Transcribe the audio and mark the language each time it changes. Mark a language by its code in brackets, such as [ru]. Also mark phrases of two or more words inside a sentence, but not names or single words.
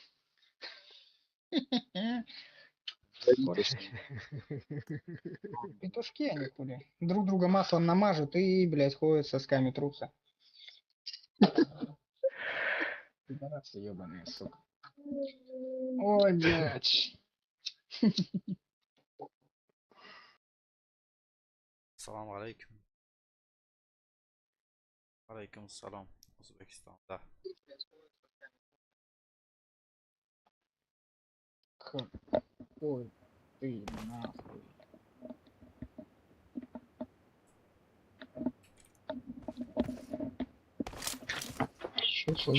[ru] Говорите, что Петушки они хули. Друг друга маслом намажут и, блядь, ходят сосками трутся. Пидорасы ебаные, сука. Ой, блядь. [ar] سلام عليكم. عليكم سلام. [ru] Узбекистан, да. Ой, ты нахуй. Чё сейчас